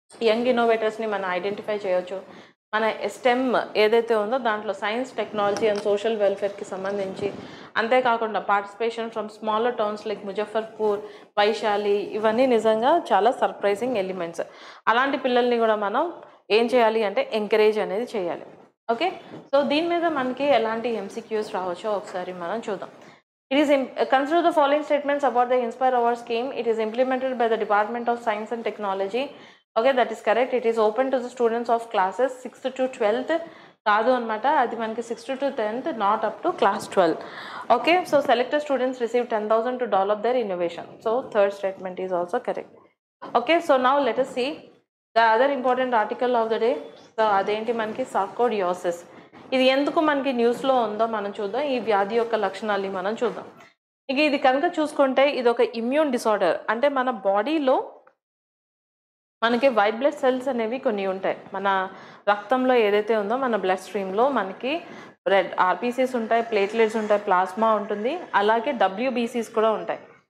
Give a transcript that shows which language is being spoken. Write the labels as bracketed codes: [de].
[te] Young ఇన్నోవేటర్స్ని మనం identify చేయొచ్చు. మన స్టెమ్ ఏదైతే ఉందో దాంట్లో సైన్స్, టెక్నాలజీ అండ్ సోషల్ వెల్ఫేర్కి సంబంధించి, అంతేకాకుండా [en] participation from smaller towns like [te] Muzaffarpur, Vaishali, ఇవన్నీ నిజంగా చాలా సర్ప్రైజింగ్ ఎలిమెంట్స్. అలాంటి పిల్లల్ని కూడా మనం ఏం చేయాలి అంటే ఎంకరేజ్ అనేది చేయాలి. ఓకే, సో దీని మీద మనకి ఎలాంటి MCQs రావచ్చో ఒకసారి మనం చూద్దాం. [en] It is consider the following statements about the Inspire Award scheme. It is implemented by the Department of Science and Technology. Okay, that is correct. It is open to the students of classes 6th to 12th. [te] కాదు అనమాట, అది మనకి [en] 6th to 10th, not up to class 12. Okay, so selected students receive 10,000 to develop their innovation. So third statement is also correct. Okay, so now let us see the other important article of the day. [te] So అదేంటి మనకి sarcoidosis. ఇది ఎందుకు మనకి న్యూస్లో ఉందో మనం చూద్దాం. ఈ వ్యాధి యొక్క లక్షణాలు మనం చూద్దాం. ఇక ఇది కనుక చూసుకుంటే ఇది ఒక ఇమ్యూన్ డిసార్డర్. అంటే మన బాడీలో మనకి వైట్ బ్లడ్ సెల్స్ అనేవి కొన్ని ఉంటాయి. మన రక్తంలో ఏదైతే ఉందో మన బ్లడ్ స్ట్రీమ్లో మనకి రెడ్ RBCs ఉంటాయి, ప్లేట్లెట్స్ ఉంటాయి, ప్లాస్మా ఉంటుంది, అలాగే WBCs కూడా ఉంటాయి.